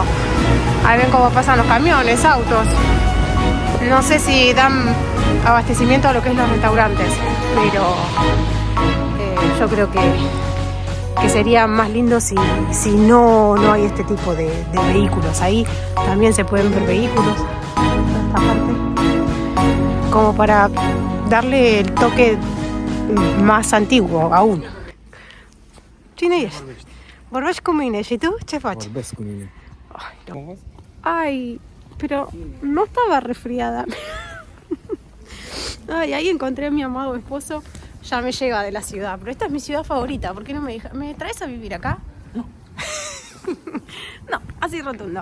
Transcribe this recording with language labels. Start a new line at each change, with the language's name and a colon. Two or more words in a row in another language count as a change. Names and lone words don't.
Spanish: Ahí ven cómo pasan los camiones, autos. No sé si dan abastecimiento a lo que es los restaurantes, pero yo creo que sería más lindo si no hay este tipo de vehículos. Ahí también se pueden ver vehículos, esta parte, como para darle el toque más antiguo aún.
Romanian: Cine jest. Vorbești cu mine și tu ce faci? Vorbesc cu mine.
Spanish: Ay, pero no estaba resfriada. Ay, ahí encontré a mi amado esposo. Ya me llega de la ciudad, pero esta es mi ciudad favorita. ¿Por qué no me traes a vivir acá? No. No, así rotundo.